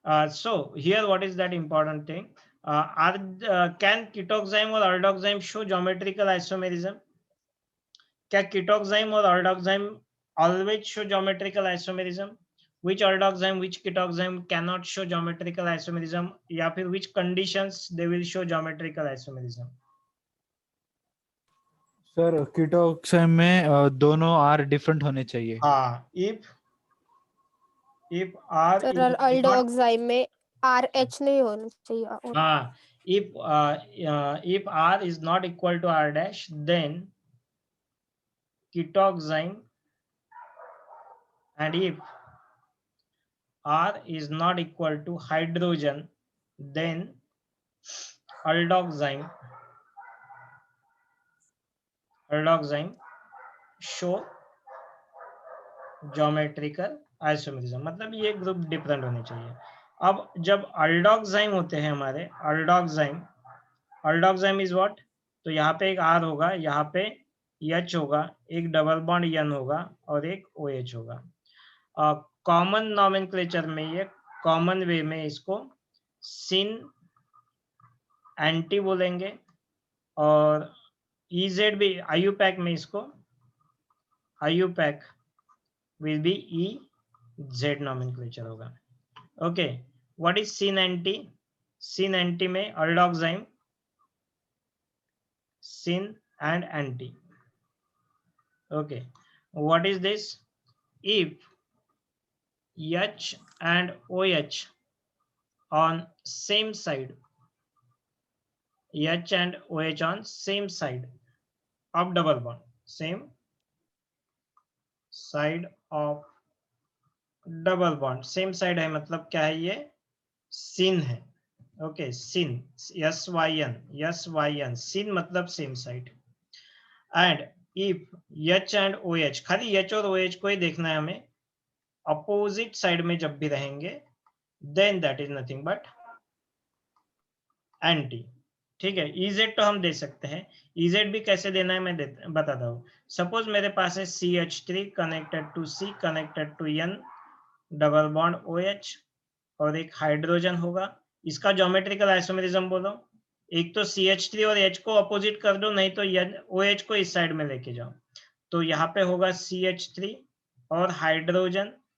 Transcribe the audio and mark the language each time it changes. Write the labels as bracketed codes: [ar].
[en] So here what is that important thing, can ketoxime or aldoxime show geometrical isomerism? [hi] क्या [en] ketoxime और aldoxime always show geometrical isomerism? Which aldoxime, which ketoxime cannot show geometrical isomerism, [hi] या फिर [en] which conditions they will show geometrical isomerism? [hi] Sir कीटोक्साइम में दोनों R different होने चाहिए। [en] हाँ, if R [hi] sir [en] is not, [hi] अल्डोक्साइम में RH नहीं होना चाहिए। [en] हाँ, if R is not equal to R dash, then ketoxime, and if R is not equal to hydrogen, then aldoxime show geometrical isomerism, [hi] मतलब ये ग्रुप डिफरेंट होने चाहिए। अब जब अल्डोक्साइम होते हैं हमारे, अल्डोक्साइम इज व्हाट, तो यहाँ पे एक R होगा, यहाँ पे H होगा, एक डबल बॉन्ड N होगा और एक OH होगा। कॉमन नॉमेनक्लेचर में, ये कॉमन वे में इसको सिन एंटी बोलेंगे, और EZ भी IUPAC में इसको IUPAC will be EZ nomenclature होगा, okay. [en] What is syn anti? Syn anti में aldoxime, sin and anti, okay. What is this? If H and OH on same side, H and OH on same side of double bond, same side of double bond, same side [hi] है मतलब क्या है, ये sin है, okay, sin, SYN, sin मतलब same side, and if H and OH, खाली H और OH को ही देखना है हमें, अपोजिट साइड में जब भी रहेंगे, [en] then that is nothing but anti, [hi] ठीक है। EZ तो हम दे सकते हैं, EZ भी कैसे देना है मैं बताता हूँ। सपोज मेरे पास है CH3 connected to C connected to N double bond OH और एक हाइड्रोजन होगा, इसका ज्योमेट्रिकल आइसोमेरिज्म बोलो। एक तो CH3 और H को अपोजिट कर दो, नहीं तो OH को इस साइड में लेके जाओ, तो यहाँ पे होगा CH3 और हाइड्रोजन।